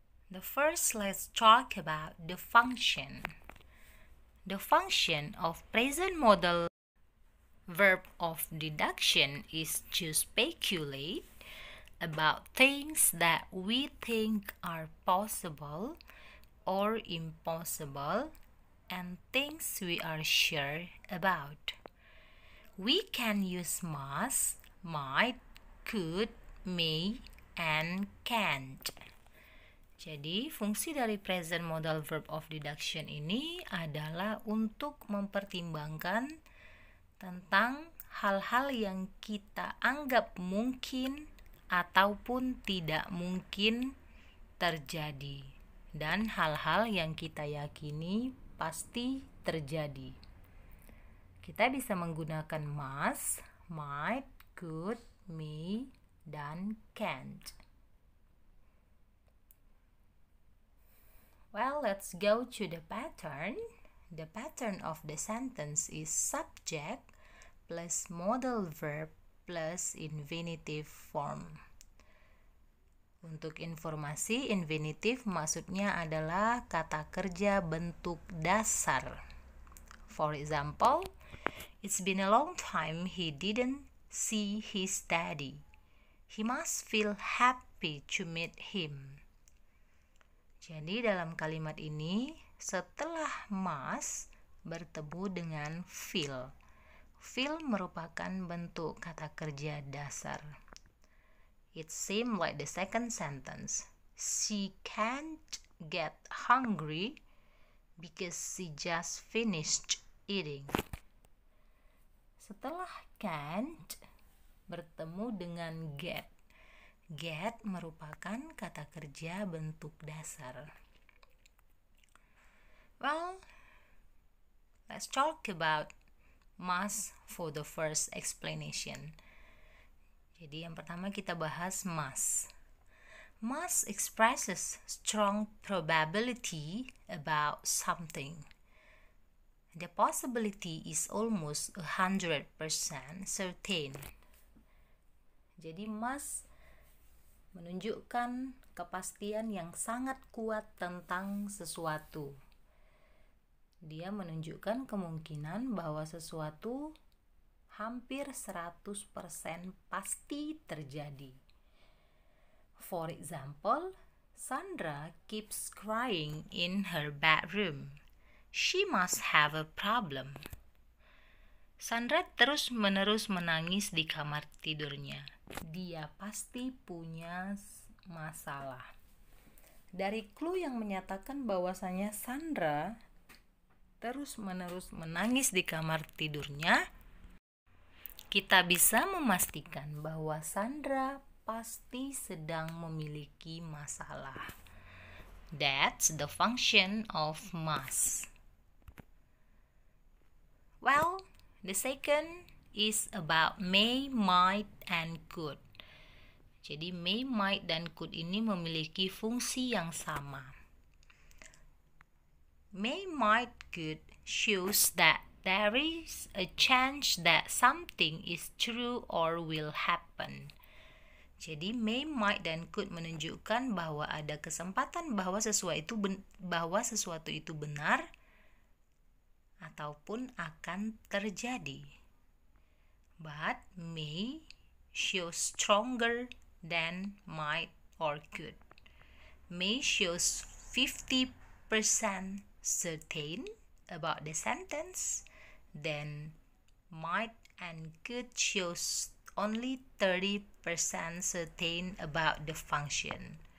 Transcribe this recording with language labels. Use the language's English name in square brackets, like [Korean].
[English] The first, let's talk about the function. The function of present modal verb of deduction is to speculate about things that we think are possible or impossible and things we are sure about. We can use must, might, could, may, and can't. [Indonesian] Jadi, fungsi dari present modal verb of deduction ini adalah untuk mempertimbangkan tentang hal-hal yang kita anggap mungkin ataupun tidak mungkin terjadi dan hal-hal yang kita yakini pasti terjadi. Kita bisa menggunakan must, might, could, may, dan can't. [English] Well, let's go to the pattern. The pattern of the sentence is subject plus modal verb plus infinitive form. [Indonesian] Untuk informasi, infinitive maksudnya adalah kata kerja bentuk dasar. [English] For example, it's been a long time he didn't see his daddy. He must feel happy to meet him. [Indonesian] Jadi dalam kalimat ini, setelah must bertemu dengan feel. Feel merupakan bentuk kata kerja dasar. [English] It seemed like the second sentence. She can't get hungry because she just finished eating. [Indonesian] Setelah can't bertemu dengan get. Get merupakan kata kerja bentuk dasar. [English] Well, let's talk about must for the first explanation. [Indonesian] Jadi yang pertama kita bahas must. [English] Must expresses strong probability about something. The possibility is almost 100% certain. [Indonesian] Jadi must menunjukkan kepastian yang sangat kuat tentang sesuatu. Dia menunjukkan kemungkinan bahwa sesuatu hampir 100% pasti terjadi. [English] For example, Sandra keeps crying in her bedroom. She must have a problem. [Indonesian] Sandra terus-menerus menangis di kamar tidurnya. Dia pasti punya masalah. Dari clue yang menyatakan bahwasanya Sandra terus-menerus menangis di kamar tidurnya, kita bisa memastikan bahwa Sandra pasti sedang memiliki masalah. [English] That's the function of must. Well, the second is about may, might, and could. [Indonesian] Jadi may, might, dan could ini memiliki fungsi yang sama. [English] May, might, could shows that there is a chance that something is true or will happen. [Indonesian] Jadi may, might, dan could menunjukkan bahwa ada kesempatan bahwa sesuatu itu benar ataupun akan terjadi. [English] But may shows stronger than might or could. May shows 50% certain about the sentence, then might and could shows only 30% certain about the function.